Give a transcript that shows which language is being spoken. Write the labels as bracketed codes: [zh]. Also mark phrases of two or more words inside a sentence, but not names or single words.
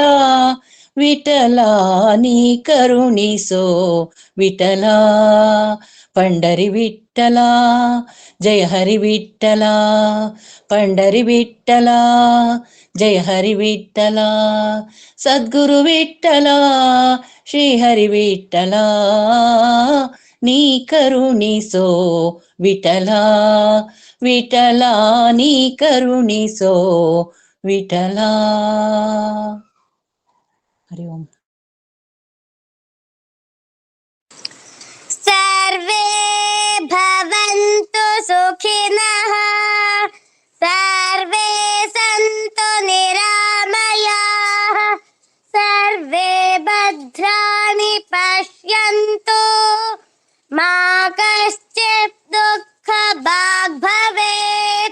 [kn] ವಿಠಲ ನೀ ಕರುಣಿಸೋ ವಿಠಲ, ಪಂಡರಿ ವಿಠಲ, ಜಯ ಹರಿ ವಿಠಲ, ಪಂಡರಿ ವಿಠಲ, ಜಯ ಹರಿ ವಿಠಲ, ಸದ್ಗುರು ವಿಠಲ, ಶ್ರೀ ಹರಿ ವಿಠಲ, ನೀ ಕರುಣಿಸೋ ವಿಠಲ. ವಿಠಲ ನೀ ಕರುಣಿಸೋ ವಿಠಲ. ಹರಿ ಓಂ. [sa] सर्वे भवन्तु सुखिनः, सर्वे सन्तु निरामयाः, सर्वे भद्राणि पश्यन्तु, मा कश्चित् दुःखभाग् भवेत्.